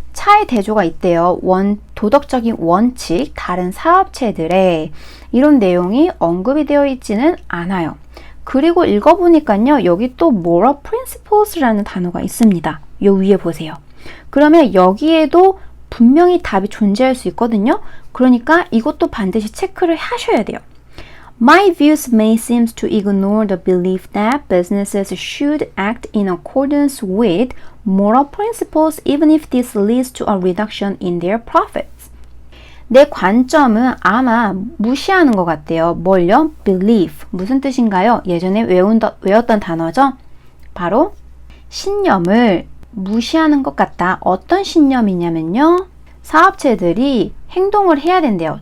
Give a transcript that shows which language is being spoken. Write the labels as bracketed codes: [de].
[ko] 차의 대조가 있대요. 도덕적인 원칙, 다른 사업체들의 이런 내용이 언급이 되어 있지는 않아요. 그리고 읽어보니까요. 여기 또 moral principles라는 단어가 있습니다. 요 위에 보세요. 그러면 여기에도 분명히 답이 존재할 수 있거든요. 그러니까 이것도 반드시 체크를 하셔야 돼요. [en] My views may seem to ignore the belief that businesses should act in accordance with moral principles even if this leads to a reduction in their profits. [ko] 내 관점은 아마 무시하는 것 같아요. 뭘요? belief. 무슨 뜻인가요? 예전에 외웠던 단어죠? 바로 신념을 무시하는 것 같다. 어떤 신념이냐면요. 사업체들이 행동을 해야 된대요.